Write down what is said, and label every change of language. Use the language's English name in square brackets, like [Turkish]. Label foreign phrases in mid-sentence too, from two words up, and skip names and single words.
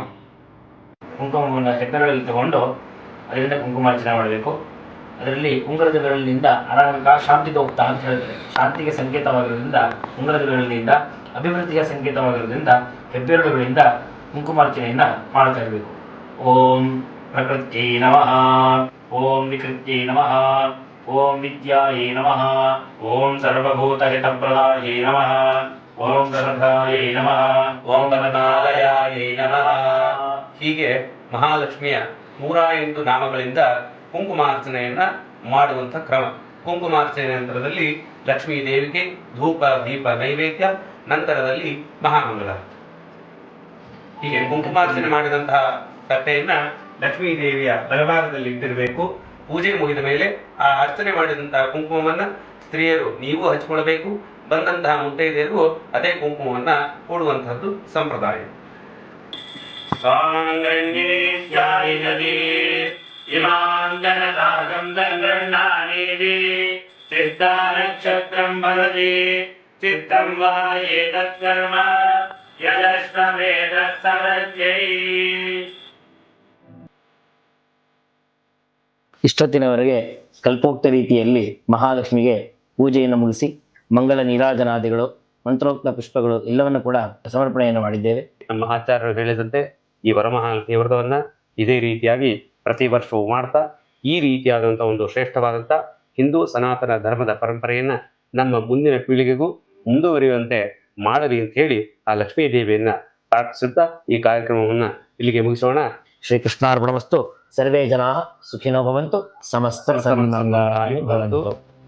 [Kannada] ಕುಂಕುಮವನ್ನು ಹೆಬ್ಬೆರಳಲ್ಲಿ ತಗೊಂಡು ಅದರಿಂದ ಕುಂಕುಮಾರ್ಚನೆ ಮಾಡಬೇಕು. ಅದರಲ್ಲಿ ಉಂಗುರದ ಬೆರಳಿನಿಂದ ಅನಾಹುತ ಶಾಂತಿ ಹೋಗ್ತಾ ಅಂತ ಹೇಳ್ತಾರೆ. ಶಾಂತಿಗೆ ಸಂಕೇತವಾಗಿರೋದ್ರಿಂದ ಉಂಗುರದ ಬೆರಳಿನಿಂದ, ಅಭಿವೃದ್ಧಿಯ ಸಂಕೇತವಾಗಿರೋದ್ರಿಂದ ಹೆಬ್ಬೆರಳುಗಳಿಂದ ಕುಂಕುಮಾರ್ಚನೆಯನ್ನ ಮಾಡ್ತಾ ಇರಬೇಕು. [Sanskrit] ಓಂ ಪ್ರಕೃತಿ ನಮಃ, ಓಂ ವಿಕೃತಿ ನಮಃ, ಓಂ ವಿದ್ಯಾಯೇ ನಮಃ, ಓಂ ಸರ್ವಭೂತ ಹಿತಪ್ರದಾಯೇ ನಮಃ, ಓಂ ಗಣಧಾಯೇ ನಮಃ, ಓಂ ಗಣನಾಲಯಾಯೇ ನಮಃ. [Kannada] ಹೀಗೆ ಮಹಾಲಕ್ಷ್ಮಿಯ 108 ನಾಮಗಳಿಂದ ಕುಂಕುಮಾರ್ಚನೆಯನ್ನ ಮಾಡುವಂತ ಕ್ರಮ. ಕುಂಕುಮಾರ್ಚನೆ ನಂತರದಲ್ಲಿ ಲಕ್ಷ್ಮೀ ದೇವಿಗೆ ಧೂಪ ದೀಪ ನೈವೇದ್ಯ, ನಂತರದಲ್ಲಿ ಮಹಾಮಂಗಳ. ಹೀಗೆ ಕುಂಕುಮಾರ್ಚನೆ ಮಾಡಿದಂತಹ ತಟ್ಟೆಯನ್ನ ಲಕ್ಷ್ಮೀ ದೇವಿಯ ಬಲಭಾಗದಲ್ಲಿ ಇಟ್ಟಿರಬೇಕು. ಪೂಜೆ ಮುಗಿದ ಮೇಲೆ ಆ ಅರ್ಚನೆ ಮಾಡಿದಂತಹ ಕುಂಕುಮವನ್ನ ಸ್ತ್ರೀಯರು ನೀವು ಹಂಚಿಕೊಳ್ಳಬೇಕು, ಬಂದಂತಹ ಮುತ್ತೈದೆಯರು ಅದೇ ಕುಂಕುಮವನ್ನ ಕೊಡುವಂತಹದ್ದು ಸಂಪ್ರದಾಯ. [Sanskrit] ಸಿದ್ಧಾನಕ್ಷತ್ರಂ ಭವತಿ ಚಿತ್ತಂ ವಾ ಏತತ್ ಕರ್ಮ ಯದಶ್ವಮೇಧ ಸಮರ್ಧ್ಯೈ. [Kannada] ಇಷ್ಟೊತ್ತಿನವರೆಗೆ ಕಲ್ಪೋಕ್ತ ರೀತಿಯಲ್ಲಿ ಮಹಾಲಕ್ಷ್ಮಿಗೆ ಪೂಜೆಯನ್ನು ಮುಗಿಸಿ ಮಂಗಲ ನೀರಾಜನಾದಿಗಳು, ಮಂತ್ರೋಕ್ತ ಪುಷ್ಪಗಳು ಎಲ್ಲವನ್ನು ಕೂಡ ಸಮರ್ಪಣೆಯನ್ನು ಮಾಡಿದ್ದೇವೆ. ನಮ್ಮ ಆಚಾರ್ಯರು ಹೇಳಿದಂತೆ ಈ ವರಮಹಾಲಕ್ಷ್ಮಿ ವ್ರತವನ್ನ ಇದೇ ರೀತಿಯಾಗಿ ಪ್ರತಿ ವರ್ಷವೂ ಮಾಡ್ತಾ ಈ ರೀತಿಯಾದಂಥ ಒಂದು ಶ್ರೇಷ್ಠವಾದಂಥ ಹಿಂದೂ ಸನಾತನ ಧರ್ಮದ ಪರಂಪರೆಯನ್ನ ನಮ್ಮ ಮುಂದಿನ ಪೀಳಿಗೆಗೂ ಮುಂದುವರಿಯುವಂತೆ ಮಾಡಲಿ ಅಂತ ಹೇಳಿ ಆ ಲಕ್ಷ್ಮೀ ದೇವಿಯನ್ನ ಪ್ರಾರ್ಥಿಸುತ್ತಾ ಈ ಕಾರ್ಯಕ್ರಮವನ್ನ ಇಲ್ಲಿಗೆ ಮುಗಿಸೋಣ. [Sanskrit] ಶ್ರೀಕೃಷ್ಣಾರ್ಪಣಮಸ್ತು. ಸರ್ವೇ ಜನಾ ಸುಖಿನೋ ಭವಂತು. ಸಮಸ್ತ ಸನ್ಮಂಗಳಾನಿ ಭವಂತು.